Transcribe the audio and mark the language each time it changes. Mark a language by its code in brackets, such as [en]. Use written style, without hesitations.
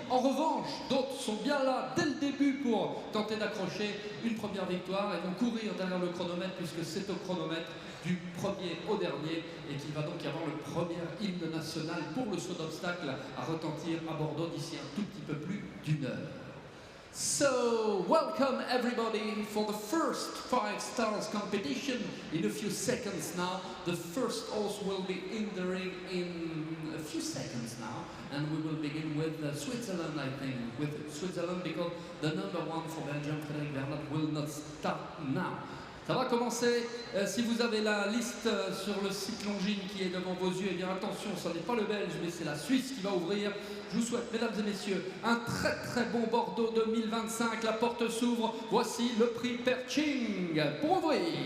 [fr] En revanche, d'autres sont bien là dès le début pour tenter d'accrocher une première victoire et vont courir derrière le chronomètre, puisque c'est au chronomètre du premier au dernier, et qu'il va donc y avoir le premier hymne national pour le saut d'obstacle à retentir à Bordeaux d'ici un tout petit peu plus d'une heure. [en] So, welcome everybody for the first 5 stars competition. In a few seconds now, the first horse will be in the ring in a few seconds now, and we will begin with Switzerland, I think, with Switzerland, because the number 1 for Belgium, Frédéric Bernard, will not start now. [fr] Ça va commencer. Si vous avez la liste sur le site Longines qui est devant vos yeux, eh bien attention, ce n'est pas le Belge, mais c'est la Suisse qui va ouvrir. Je vous souhaite, mesdames et messieurs, un très très bon Bordeaux 2025. La porte s'ouvre. Voici le prix Perching pour ouvrir.